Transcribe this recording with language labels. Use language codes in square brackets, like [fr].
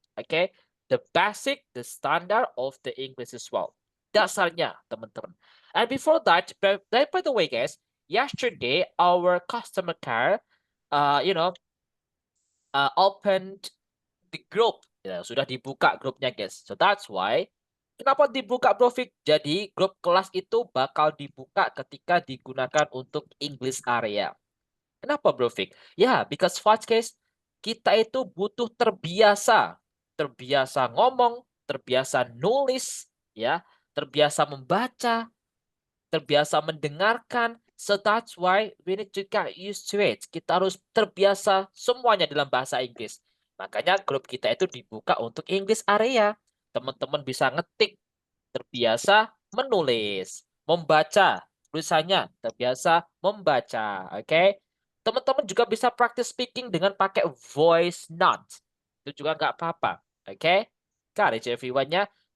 [en] Oke, the basic, the standard of the English as well. [id] Dasarnya teman-teman. [en] And before that, by the way guys, yesterday our customer care, uh, you know, opened the group. [id] Ya, sudah dibuka grupnya, guys. [en] So that's why [id] kenapa dibuka, Bro Fik? Jadi grup kelas itu bakal dibuka ketika digunakan untuk English area. Kenapa, Bro Fik? Ya, [en] because what, guys? [id] Kita itu butuh terbiasa. Terbiasa ngomong, terbiasa nulis, ya, terbiasa membaca, terbiasa mendengarkan. [en] So that's why we need to get used to it. [id] Kita harus terbiasa semuanya dalam bahasa Inggris. Makanya grup kita itu dibuka untuk English area. Teman-teman bisa ngetik, terbiasa menulis, membaca, tulisannya terbiasa membaca. Oke. Teman-teman juga bisa practice speaking dengan pakai voice note. Itu juga nggak apa-apa. Oke. [en] Got it, everyone-nya.